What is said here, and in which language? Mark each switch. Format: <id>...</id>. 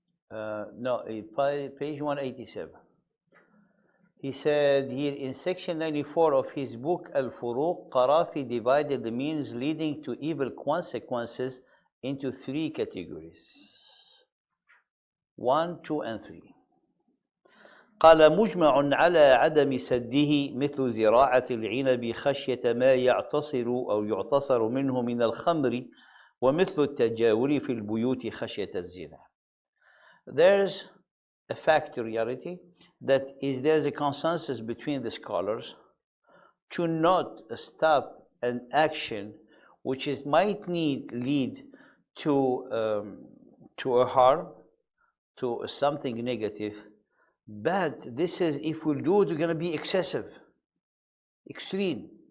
<en>No, page 187. He said here in section 94 of his book Al-Furuq, Qarafi divided the means leading to evil consequences into three categories. 1, 2, and 3.</en> <ar>قال مجمع على عدم سده مثل زراعة العنب خشية ما يعتصر أو يعتصر منه من الخمر ومثل التجاور في البيوت خشية الزنا.</ar> <en>There's a factoriality that is there's a consensus between the scholars to not stop an action which might lead to a harm, to something negative, but this is if we'll do it, it's going to be excessive, extreme.</en>